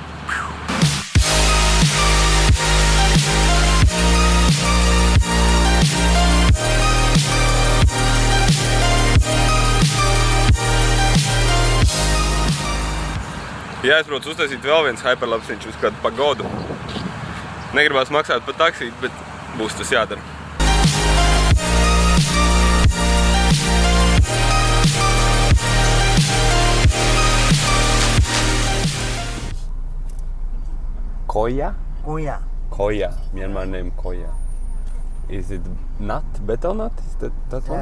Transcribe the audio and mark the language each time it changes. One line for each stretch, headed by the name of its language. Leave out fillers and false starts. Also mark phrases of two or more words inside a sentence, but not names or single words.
Latvian: Jāizprot uztaisīt vēl viens hyperlapsiņš uz kādu pagodu. Negribās maksāt par taksīt, bet būs tas jādara. Koya? Koya.
English: Koya. Myanmar name Koya. Is it nut? Betel nut? Is that one?